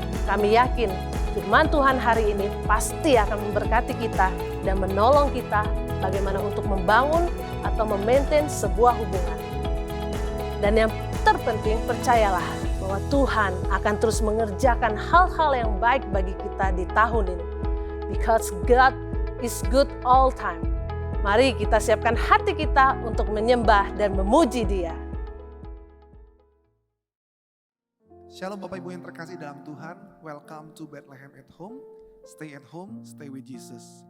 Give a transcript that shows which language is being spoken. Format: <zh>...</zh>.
<id>Kami yakin firman Tuhan hari ini pasti akan memberkati kita dan menolong kita bagaimana untuk membangun atau memaintain sebuah hubungan. Dan yang terpenting, percayalah bahwa Tuhan akan terus mengerjakan hal-hal yang baik bagi kita di tahun ini.</id> <en>Because God is good all time.</en> <id>Mari kita siapkan hati kita untuk menyembah dan memuji Dia. Shalom Bapak Ibu yang terkasih dalam Tuhan.</id> <en>Welcome to Bethlehem at Home. Stay at home, stay with Jesus.</en>